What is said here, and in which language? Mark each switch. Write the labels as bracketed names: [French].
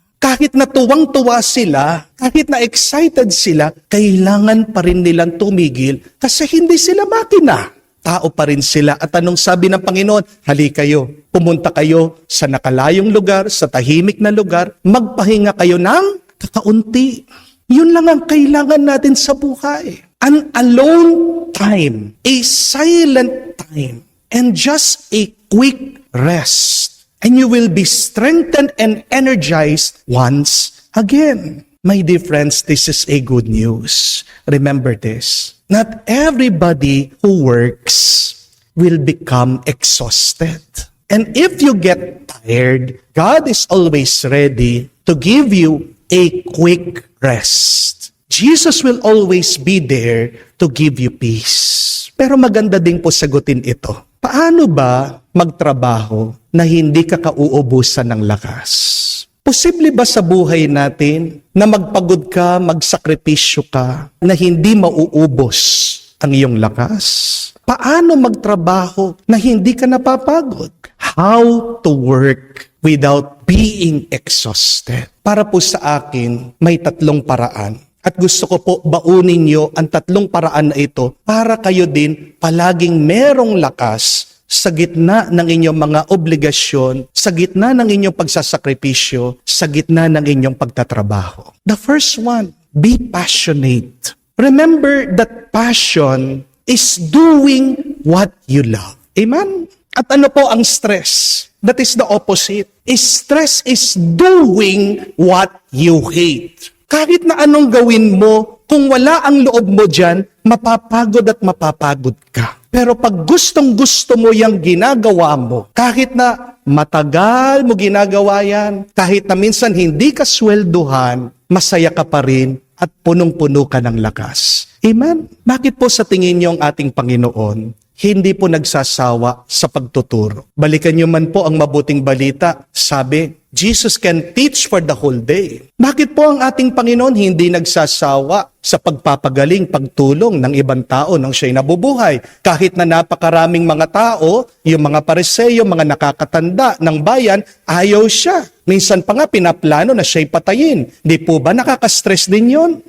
[Filipino] Kahit na tuwang-tuwa sila, kahit na excited sila, kailangan pa rin nilang tumigil kasi hindi sila makina. Tao pa rin sila. At anong sabi ng Panginoon? Halika kayo, pumunta kayo sa nakalayong lugar, sa tahimik na lugar, magpahinga kayo ng kakaunti. Yun lang ang kailangan natin sa buhay. [English] An alone time, a silent time, and just a quick rest. And you will be strengthened and energized once again. My dear friends, this is a good news. Remember this. Not everybody who works will become exhausted. And if you get tired, God is always ready to give you a quick rest. Jesus will always be there to give you peace. [Filipino] Pero maganda din po sagutin ito. Paano ba magtrabaho na hindi ka kauubusan ng lakas? Posible ba sa buhay natin na magpagod ka, magsakripisyo ka, na hindi mauubos ang iyong lakas? Paano magtrabaho na hindi ka napapagod? [English] How to work without being exhausted? [Filipino] Para po sa akin, may 3 paraan. At gusto ko po baunin niyo ang 3 paraan na ito para kayo din palaging merong lakas sa gitna ng inyong mga obligasyon, sa gitna ng inyong pagsasakripisyo, sa gitna ng inyong pagtatrabaho. [English] The first one, be passionate. Remember that passion is doing what you love. Amen? [Filipino] At ano po ang stress? [English] That is the opposite. Stress is doing what you hate. [Filipino] Kahit na anong gawin mo, Kung wala ang loob mo dyan, mapapagod at mapapagod ka. Pero pag gustong-gusto mo yung ginagawa mo, kahit na matagal mo ginagawa yan, kahit na minsan hindi ka swelduhan, masaya ka pa rin at punong-puno ka ng lakas. Amen? Bakit po sa tingin niyo ang ating Panginoon hindi po nagsasawa sa pagtuturo? Balikan niyo man po ang mabuting balita. [English] Sabi, Jesus can teach for the whole day. [Filipino] Bakit po ang ating Panginoon hindi nagsasawa sa pagpapagaling, pagtulong ng ibang tao nang siya'y nabubuhay? Kahit na napakaraming mga tao, yung mga Pariseo, mga nakakatanda ng bayan, ayaw siya. Minsan pa nga pinaplano na siya'y patayin. Di po ba nakaka-stress din yon?